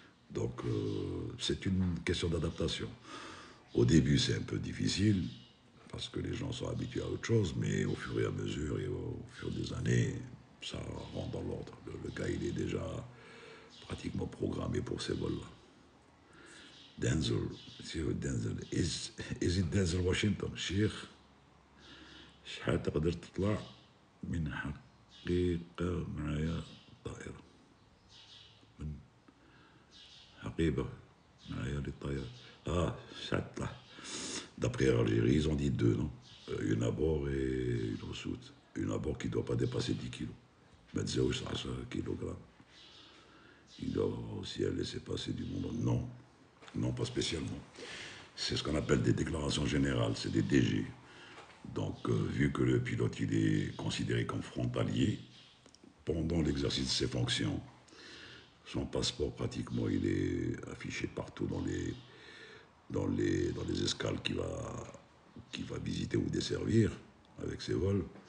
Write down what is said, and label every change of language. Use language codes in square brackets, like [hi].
[fr] Donc c'est une question d'adaptation. Au début, c'est un peu difficile parce que les gens sont habitués à autre chose, mais au fur et à mesure et au fur des années, ça rentre dans l'ordre. Le gars, il est déjà pratiquement programmé pour ces vols-là. [en] Denzel, Denzel, is it Denzel Washington? [ar] شيخ شحال تقدر تطلع من حقيقة معايا طائرة من حقيبة معايا للطائرة شحال تطلع. [fr] D'après Algérie, ils ont dit deux, non? Une à bord et une au sud. Une à bord qui ne doit pas dépasser 10 kilos. Mais 10 kg. Il doit aussi laisser passer du monde. Non, non, pas spécialement. C'est ce qu'on appelle des déclarations générales, c'est des DG. Donc, vu que le pilote il est considéré comme frontalier, pendant l'exercice de ses fonctions, son passeport pratiquement il est affiché partout dans les escales qu'il va visiter ou desservir avec ses vols.